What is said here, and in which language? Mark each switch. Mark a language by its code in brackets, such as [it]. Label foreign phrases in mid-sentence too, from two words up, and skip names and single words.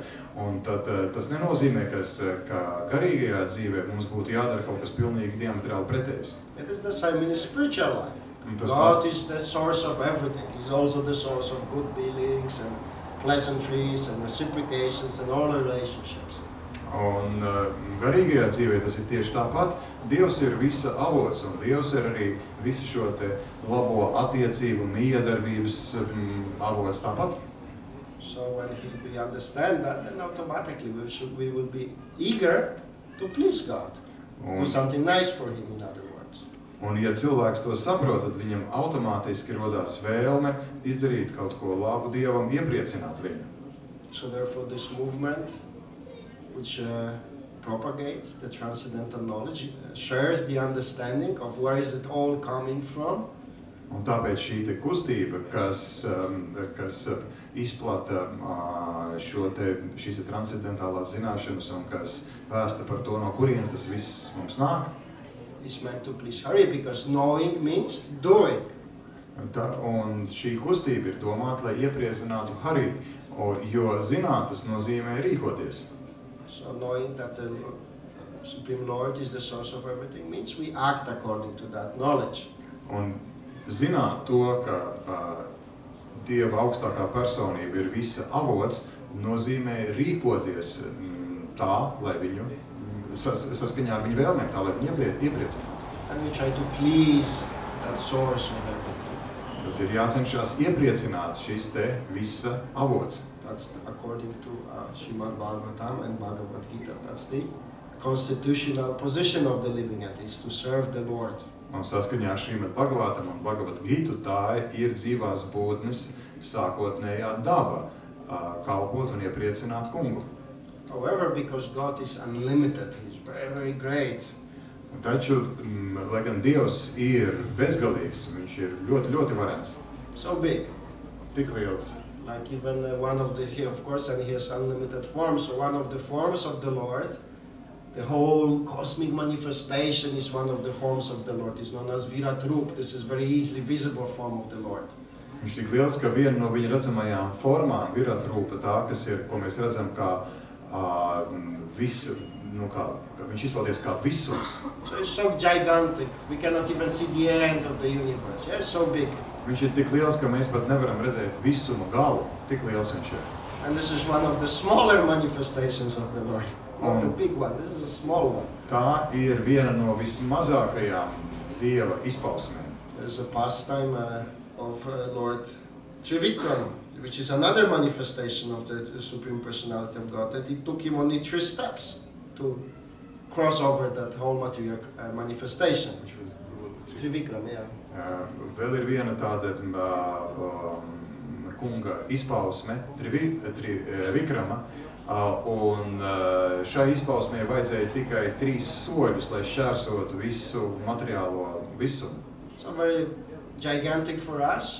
[lv] Un tad tas nenozīmē, ka garīgajā dzīvē mums būtu jādara kaut kas pilnīgi diametrāli pretējs. [en] It is the same in spiritual life. God is the source of everything. He's also the source of good dealings and pleasantries and reciprocations and all relationships. [lv] Un garīgajā dzīvē tas ir tieši tāpat. Dievs ir visa avots, un Dievs ir arī visu šo te labo attiecību, miedarbības avots tāpat. [en] So when we understand that, then automatically we will be eager to please God, do something nice for Him, in other words. [lv] Un ja cilvēks to saprot, tad viņam automātiski rodās vēlme izdarīt kaut ko labu Dievam, iepriecināt viņu. [en] So therefore this movement, which propagates the transcendental knowledge, shares the understanding of where is it all coming from. [lv] Un tāpēc šī te kustība, kas izplata šīs transcendentālās zināšanas un kas vēsta par to, no kurienes tas viss mums nāk, [en] is meant to please Hari, because knowing means doing. [lv] Un šī kustība ir domāta, lai iepriecinātu Hari, jo zināt tas nozīmē rīkoties. [en] So knowing that the Supreme Lord is the source of everything means we act according to that knowledge. [lv] Un zināt to, ka Dieva augstākā personība ir visa avots, nozīmē rīkoties tā, lai viņu saskaņā ar viņu vēlmēm, tā, lai viņu iepriecinātu. [en] And we try to please that source of everything. [lv] Tas ir jācenšas iepriecināt šis te visa avots. [en] That's according to Srimad Bhagavatam and Bhagavad Gita. That's the constitutional position of the living entity, to serve the Lord. [lv] Un saskaņā ar Šrīmad Bhagavatam un Bhagavad Gītu tā ir dzīvās būtnes sākotnējā daba, kalpot un iepriecināt kungu. [en] However, because God is unlimited, He's very, very great. [lv] Taču, lai gan Dievs ir bezgalīgs, viņš ir ļoti, ļoti varens. [en] So big. [lv] Tik liels. [en] Like even one of the, of course, and He has unlimited forms, so one of the forms of the Lord, the whole cosmic manifestation is one of the forms of the Lord. It's known as Virat Rup. This is very easily visible form of the Lord. [lv] Viņš tik liels, ka viena no viņa redzamajām formām, Virat Rupa, tā, kas ir, ko mēs redzam kā visu, kā viņš izpaudies kā visums. [en] So it's so gigantic. We cannot even see the end of the universe. Yeah, it's so big. [lv] Viņš ir tik liels, ka mēs pat nevaram redzēt visuma galu. Tik liels viņš ir. [en] And this is one of the smaller manifestations of the Lord. Not the big one. This is a small one. [lv] Tā ir viena no vismazākajām Dieva izpausmēm. [en] There's a pastime of Lord Trivikram, which is another manifestation of the Supreme Personality of God, that it took him only 3 steps to cross over that whole material manifestation. Trivikram, yeah. [lv] Vēl ir viena tāda kunga izpausme, Trivikrama, un šai izpausmē vajadzēja tikai 3 soļus, lai šķērsotu visu materiālo visumu. [en] So very gigantic for us.